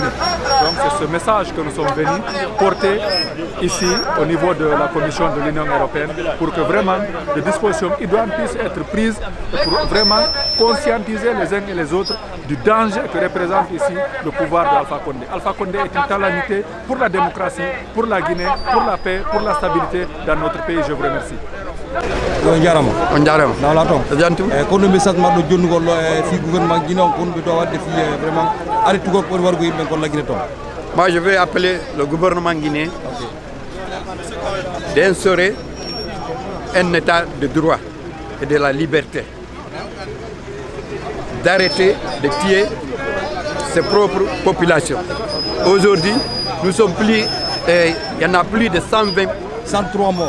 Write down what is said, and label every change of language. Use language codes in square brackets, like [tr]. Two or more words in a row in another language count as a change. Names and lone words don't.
[fr] Donc c'est ce message que nous sommes venus porter ici au niveau de la Commission de l'Union européenne pour que vraiment des dispositions idoines puissent être prises pour vraiment conscientiser les uns et les autres du danger que représente ici le pouvoir d'Alpha Condé. Alpha Condé est une calamité pour la démocratie, pour la Guinée, pour la paix, pour la stabilité dans notre pays. Je vous remercie. [ff] On jarama [fr] dans la tombe [ff] kono message marɗo jonnugol fi [fr] gouvernement guinéen [ff] kon ɓe dowa wadde fi vraiment arrêtugol ɓuri wargo yimɓe kon laggine toon. [fr] Moi je vais appeler le gouvernement guinéen d'instaurer un état de droit et de la liberté, d'arrêter de tuer ses propres populations. Aujourd'hui, nous sommes plus, il y en a plus de 103 morts.